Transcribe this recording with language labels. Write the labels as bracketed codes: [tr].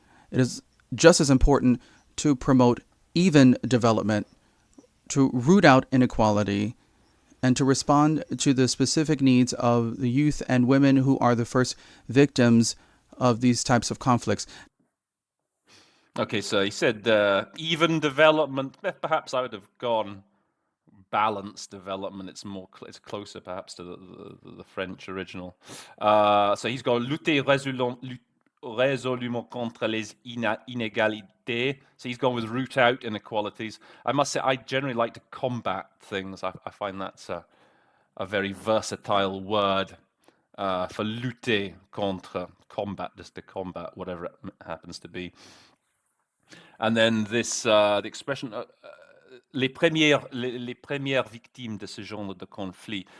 [en] It is just as important to promote even development, to root out inequality, and to respond to the specific needs of the youth and women who are the first victims of these types of conflicts. Okay, so he said even development. Perhaps I would have gone balanced development. It's closer perhaps to the French original. So he's got [fr] lutter résolument contre les inégalités. [en] So he's gone with root out inequalities. I must say I generally like to combat things. I find that's a very versatile word for lutter contre, combat, just to combat whatever it happens to be. And then this the expression [fr] les premières victimes de ce genre de conflit.